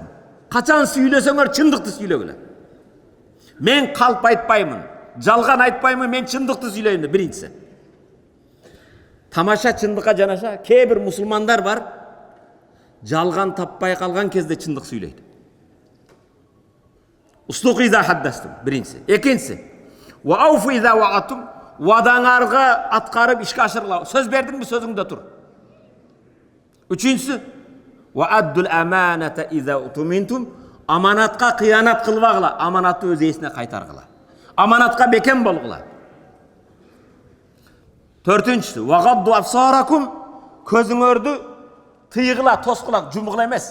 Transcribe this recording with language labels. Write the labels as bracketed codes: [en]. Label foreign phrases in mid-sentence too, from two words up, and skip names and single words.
[ky] Качан сүйлөсөңөр чындыкты сүйлөгүлө. Мен калп айтпаймын, жалган айтпаймын, мен чындыкты сүйлөйм деп биринчиси. Тамаша чындыкка жанаша кээ бир мусулмандар бар, жалган таппай калган кезде чындык сүйлөйт. [ar] اصدقوا إذا حدثتم биринчиси. [ky] Экинчиси, [ar] وأوفوا إذا وعدتم, [ky] вадаңарга аткарып ишке ашыргыла. Сөз бердиңби, сөзүңдө тур. Үчүнчүсү, [ar] وأدوا الأمانة إذا اؤتمنتم, [ky] аманатка кыянат кылбагыла, аманатты өз ээсине кайтаргыла. Аманатка бекем болгула. Төртүнчүсү, [ar] وغضوا أبصاركم, [ky] көзүңөрдү тыйгыла, тоскула, жумгула эмес.